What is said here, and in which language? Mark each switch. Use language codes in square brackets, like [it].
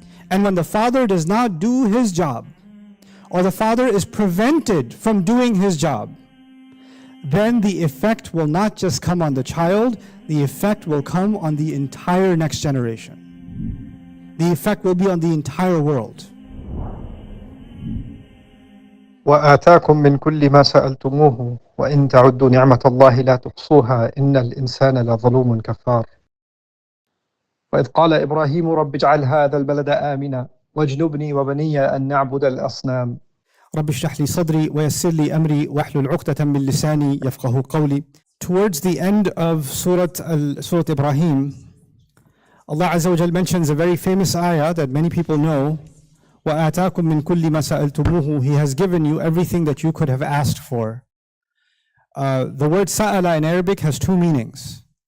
[en] And when the father does not do his job, or the father is prevented from doing his job, then the effect will not just come on the child, the effect will come on the entire next generation. The effect will be on the entire world. [ar] وآتاكم من كل ما سألتموه وإن تعدوا نعمة الله لا تحصوها إن الإنسان لظلوم كفار. وإذ قال إبراهيم رب اجعل هذا البلد آمنا واجنبني وبني أن نعبد الأصنام. رب اشرح لي صدري ويسر لي أمري واحلل عقدة من لساني يفقهوا قولي. [en] Towards the end of Surah Ibrahim, Allah Azza wa Jal mentions a very famous ayah that many people know. [ar] وَآتَاكُم مِّن كُلِّ مَا سَأَلْتُمُوهُ. [en] He has given you everything that you could have asked for. The word sa'ala in Arabic has two meanings.